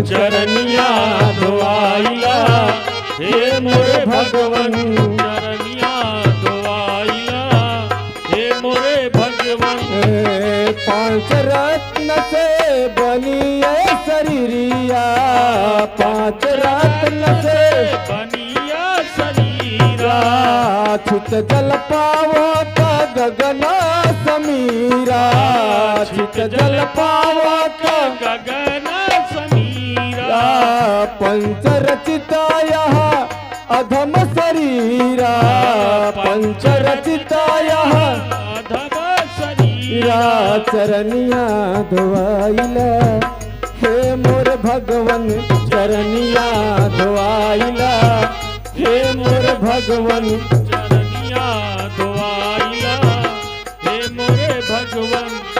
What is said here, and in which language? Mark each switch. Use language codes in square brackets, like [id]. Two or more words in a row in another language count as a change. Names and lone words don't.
[bho] चरनिया धोआइला हे मोरे भगवन चरनिया धोआइला हे मोरे भगवन। पांच रत्न से बनी शरीरिया, पांच रत्न से बनिया शरीरा [awa] छित जल पावो का गगना समीरा, छित जल पावो का गगन समीरा पंच रचिता यहाँ अधम शरीरा, पंच रचिता यहाँ अधम शरीरा [bho] चरनिया धोआइला हे मोर भगवन चरनिया धोआइला हे मोर भगवन चरनिया धोआइला हे मोरे भगवन।